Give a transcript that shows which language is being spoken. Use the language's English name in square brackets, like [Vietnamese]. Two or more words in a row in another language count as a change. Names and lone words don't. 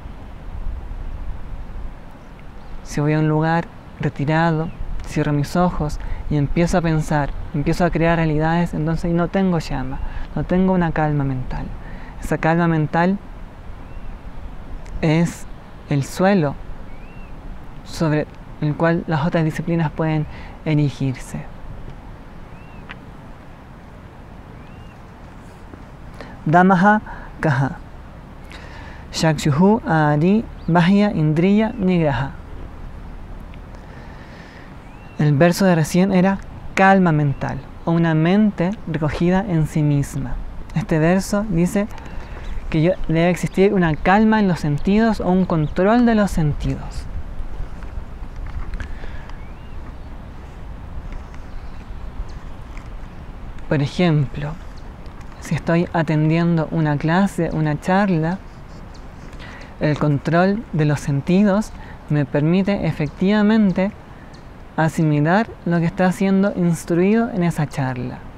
[Spanish] Si voy a un lugar retirado, cierro mis ojos y empiezo a pensar, empiezo a crear realidades, entonces no tengo llama, no tengo una calma mental. Esa calma mental es el suelo sobre el cual las otras disciplinas pueden erigirse. [Sanskrit] दमः कः. चक्षुः आदि बाह्य इन्द्रिय निग्रहः. [Spanish] El verso de recién era calma mental, o una mente recogida en sí misma. Este verso dice que debe existir una calma en los sentidos o un control de los sentidos. Por ejemplo, si estoy atendiendo una clase, una charla, el control de los sentidos me permite efectivamente asimilar lo que está siendo instruido en esa charla.